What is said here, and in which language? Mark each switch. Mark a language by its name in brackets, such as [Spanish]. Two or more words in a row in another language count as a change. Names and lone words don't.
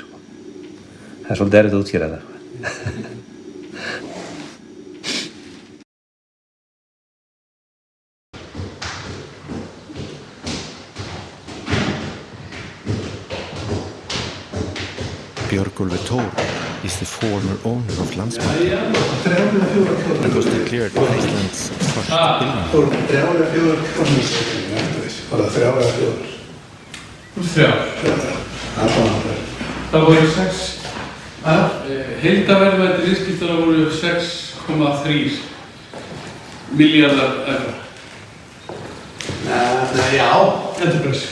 [Icelandic] Það er svolítið erfitt að útskýra þetta. [English] Björgúlfur Thor is the former owner of Landsbanken and was declared Iceland's first billionaire. [Icelandic] 34 krónur. Var það 3 eða 4? 3. Það voru 6. Heildarverðmæti viðskiptanna voru 6,3 milljarðar evra. Nei, já, Enterprise.